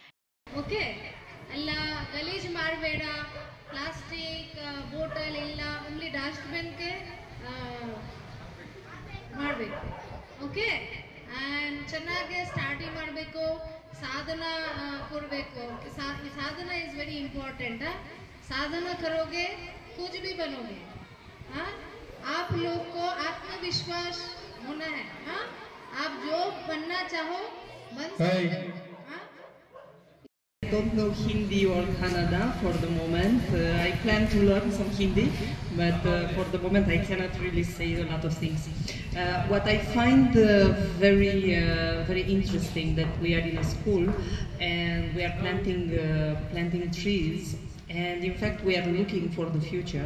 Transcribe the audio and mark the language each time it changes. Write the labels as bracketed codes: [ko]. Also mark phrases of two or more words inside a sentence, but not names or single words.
[en] plastic bottle [kn] ಇಲ್ಲ, ಓನ್ಲಿ ಡಸ್ಟ್ಬಿನ್ಗೆ ಮಾಡಬೇಕು. [en] okay, and [kn] ಚೆನ್ನಾಗಿ ಸ್ಟಾರ್ಟಿಂಗ್ ಮಾಡಬೇಕು, ಸಾಧನ ಕೊಡಬೇಕು. [hi] साधना [en] is very important [hi] है. साधना करोगे कुछ भी बनोगे. हाँ, आप लोग को आत्मविश्वास होना है. हाँ, आप जो बनना चाहो बन सकते हो. [en] I don't know Hindi or Kannada for the moment. I plan to learn some Hindi, but for the moment I cannot really say a lot of things. What I find very interesting that we are in a school and we are planting trees, and in fact we are looking for the future.